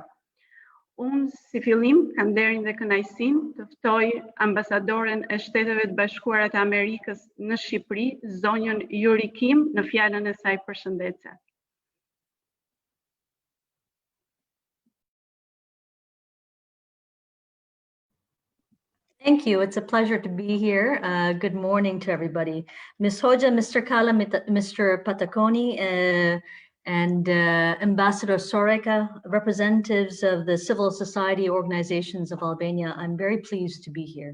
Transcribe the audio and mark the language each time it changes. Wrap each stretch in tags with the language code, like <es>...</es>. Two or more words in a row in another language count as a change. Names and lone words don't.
<sq>Unë si fillim kam nderin dhe kënaqësinë të ftoj ambasadoren e Shteteve të Bashkuara të Amerikës në Shqipëri, zonjën Yuri Kim, në fjalën e saj përshëndetse.</sq> <en>Thank you. It's a pleasure to be here. Good morning to everybody. Ms. Hoxha, Mr. Kala, Mr. Pataconi, and Ambassador Soreka, representatives of the civil society organizations of Albania, I'm very pleased to be here.</en>